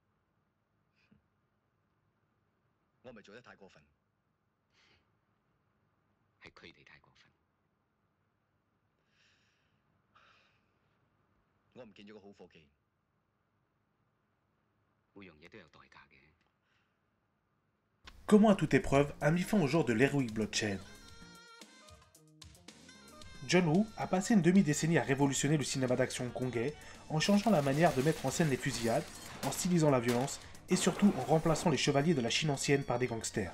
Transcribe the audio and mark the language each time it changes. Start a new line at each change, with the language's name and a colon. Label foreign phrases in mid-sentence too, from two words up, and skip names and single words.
Cantonese: 我咪做得太過分？係佢哋太過分。我唔見咗個好夥計。每樣嘢都有代價嘅。
French: Comment à toute épreuve a mis fin au genre de l'heroic bloodshed. John Woo a passé une demi-décennie à révolutionner le cinéma d'action hongkongais en changeant la manière de mettre en scène les fusillades, en stylisant la violence et surtout en remplaçant les chevaliers de la Chine ancienne par des gangsters.